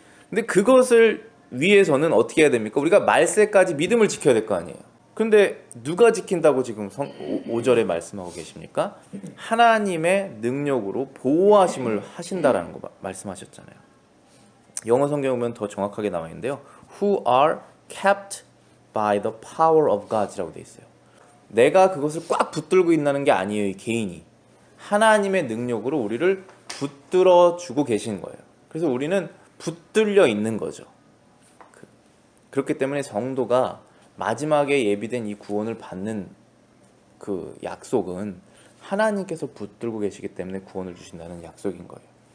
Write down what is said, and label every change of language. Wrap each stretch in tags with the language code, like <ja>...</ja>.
<ko>근데 그것을 위해서는 어떻게 해야 됩니까? 우리가 말세까지 믿음을 지켜야 될 거 아니에요. 근데 누가 지킨다고 지금 5절에 말씀하고 계십니까? 하나님의 능력으로 보호하심을 하신다라는 거 말씀하셨잖아요. 영어 성경에 보면 더 정확하게 나와 있는데요.</ko> <en>Who are kept by the power of God이라고</en> <ko>돼 있어요. 내가 그것을 꽉 붙들고 있다는 게 아니에요. 이 개인이. 하나님의 능력으로 우리를 붙들어 주고 계신 거예요. 그래서 우리는 붙들려 있는 거죠. 그렇기 때문에 성도가 마지막에 예비된 이 구원을 받는 그 약속은 하나님께서 붙들고 계시기 때문에 구원을 주신다는 약속인 거예요.</ko>